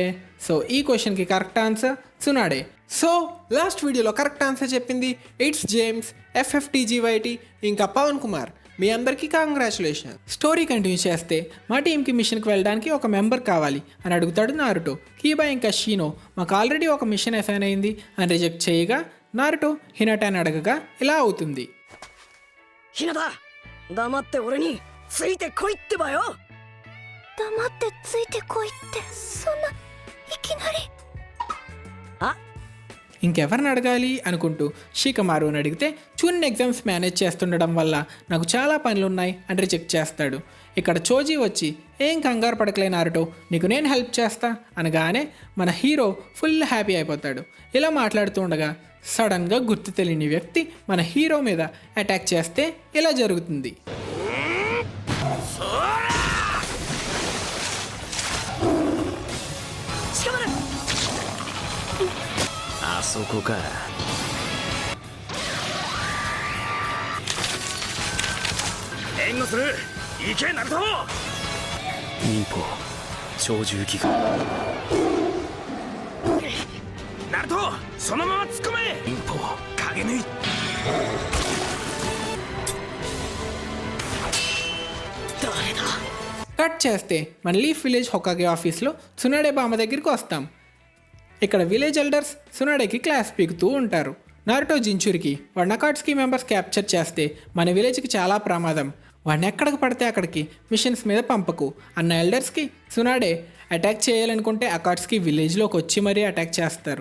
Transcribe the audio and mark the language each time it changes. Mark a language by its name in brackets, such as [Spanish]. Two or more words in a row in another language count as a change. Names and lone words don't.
[Telugu] సో ఈ క్వశ్చన్కి [English] correct answer [Telugu] సునాడే. [English] so last [Telugu] వీడియోలో [English] correct answer [Telugu] చెప్పింది ఇట్స్ జేమ్స్, FFTGYT ఇంకా పవన్ కుమార్. మీ అందరికీ కంగ్రాచులేషన్. [English] story continue [Telugu] చేస్తే మా టీంకి మిషన్కి వెళ్ళడానికి ఒక మెంబర్ కావాలి అని అడుగుతాడు నారుటో. కీబా ఇంకా షీనో మాకు ఆల్రెడీ ఒక మిషన్ అసైన్ అయింది అని రిజెక్ట్ చేయగా నారుటో హినటాని అడగగా ఇలా అవుతుంది. [Japanese] ひなた黙って俺についてこいってばよ。黙ってついてこいってそんないきなり。 [Telugu] ఇంకెవరిని అడగాలి అనుకుంటూ షికమారుని అడిగితే చున్ ఎగ్జామ్స్ మేనేజ్ చేస్తుండడం వల్ల నాకు చాలా పనులున్నాయి అని రిజెక్ట్ చేస్తాడు. ఇక్కడ చోజీ వచ్చి ఏం కంగారు పడకలే నారుటో, నీకు నేను హెల్ప్ చేస్తా అనగానే మన హీరో [English] full happy [Telugu] అయిపోతాడు. ఇలా మాట్లాడుతూ ఉండగా సడన్గా గుర్తు తెలియని వ్యక్తి మన హీరో మీద అటాక్ చేస్తే ఇలా జరుగుతుంది. [Japanese] あそこか。援護する。行けナルト。忍法超重機が。ナルトそのまま突っ込め。忍法影抜い。 [Telugu] కట్ చేస్తే మన లీఫ్ విలేజ్ హొకాగే ఆఫీస్లో సునాడే బామ్మ దగ్గరికి వస్తాం. ఇక్కడ [English] village elders [Telugu] సునాడేకి క్లాస్ పీకుతూ ఉంటారు. నారుటో జించురికి వాడు నకాట్స్కి [English] members capture [Telugu] చేస్తే మన విలేజ్కి చాలా ప్రమాదం, వాడిని ఎక్కడికి పడితే అక్కడికి మిషన్స్ మీద పంపకు అన్న ఎల్డర్స్కి సునాడే అటాక్ చేయాలనుకుంటే అకాట్స్కి విలేజ్లోకి వచ్చి మరీ అటాక్ చేస్తారు.